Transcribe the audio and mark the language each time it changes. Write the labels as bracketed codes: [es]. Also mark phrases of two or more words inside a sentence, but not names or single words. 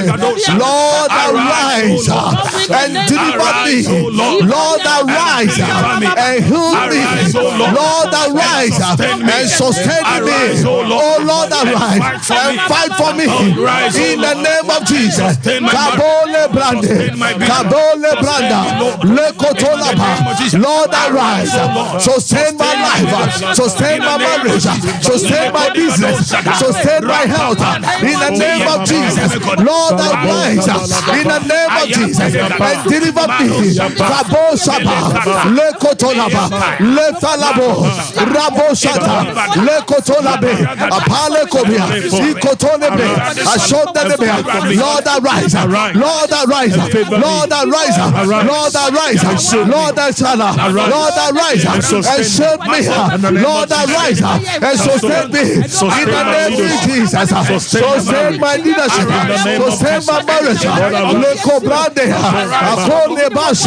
[en] Lord, arise and deliver me. Lord, arise and heal me. Lord, arise and sustain me. Oh Lord, arise and fight for me. In the name of Jesus. Kabo Lebrande. Kabo Lebranda. Lekoto Laba. Lord, arise. Sustain my life, sustain my marriage, sustain my business, sustain my health. In the name of Jesus, Lord, arise. In the name of Jesus, and deliver me. Kabo Saba, Le Kotolaba, Le Falabo, Rabo Shata, Le Kotolabe, Apale Kobia, Ikotolebe, Ashondanebe. Lord, arise. Lord, arise. Lord, arise. Lord, arise. Lord, arise. And save me. Lord, arise and sustain me. In the name of Jesus. Sustain my leadership. Sustain my marriage. Leko Brande. Akone Basha.